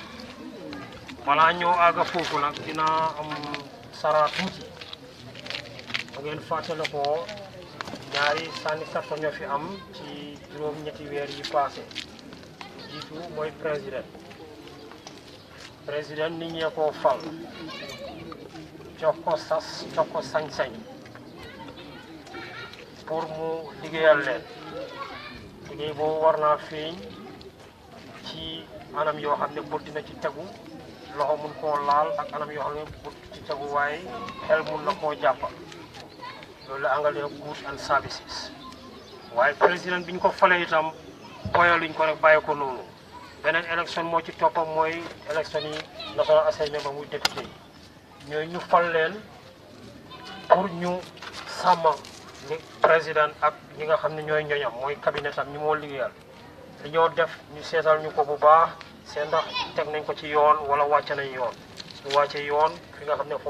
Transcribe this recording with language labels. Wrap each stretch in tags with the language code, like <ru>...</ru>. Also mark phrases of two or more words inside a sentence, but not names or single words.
<wo>balaa ñoo àgga foofu nag dina am sara tuuti bu ngeen fàttale ko ñaari sànni karta ñoo fi am ci juróom-ñetti weer yi passé jiitu mooy président nit ñee koo fal jox ko sas jox ko sañ-sañ pour mu liggéeyal leen liggéey boobu war naa feeñ ci anam yoo xam ne bët dina ci tegu loxo mun koo laal ak anam yoo xam ne bët ci tegu waaye xel mun na koo jàppal loolu la anglais</wo> <en>goods and services</en> <wo>waaye président bi ñu ko falee itam boyaluñ ko rek bàyyi ko noonu beneen élection moo ci toppam mooy élection yi National Assembly ba muy député yi ñooy ñu fal leen pour ñu sàmm ni président ak ñi nga xam ne ñooy ñoñam mooy cabinet am ñu moo liggéeyal li ñoo def ñu seetal ñu ko bu baax seen ndax teg nañ ko ci yoon wala wàcce nañ yoon ñu wàcce yoon fi nga xam ne foofu</wo>